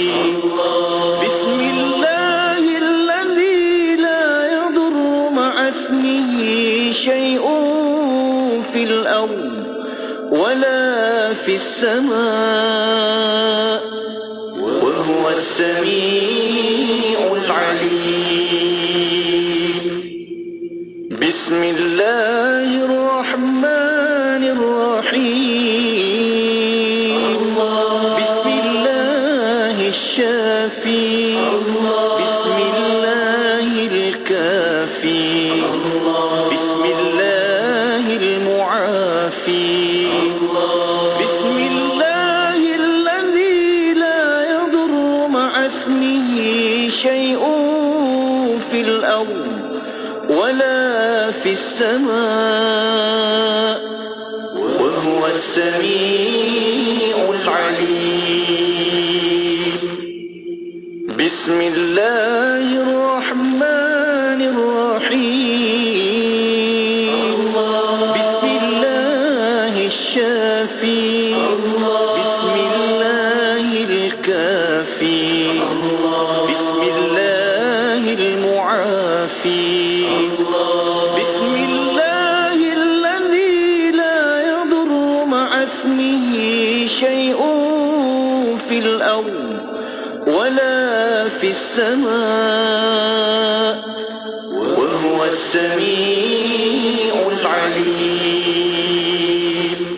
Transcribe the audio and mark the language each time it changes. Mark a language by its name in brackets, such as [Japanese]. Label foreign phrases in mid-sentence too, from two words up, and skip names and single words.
[Arabic] بسم الله الذي لا يضر مع اسمه شيء في الأرض ولا في السماء وهو السميع العليم. Bismillahirrahmanirrahim. Bismillahirrahmanirrahim. Bismillahirkafi. Bismillahilmu'afi. بسم الله الذي لا يضر مع اسمه شيء في الأرض ولا في السماء وهو السميع العليم. Bismillahirrahmanirrahim. Bismillahirrahmanirrahim. Bismillahirkafi. Bismillahilmu'afi. بسم الله الذي لا يضر مع اسمه شيء في الأرض ولا في السماء وهو السميع العليم.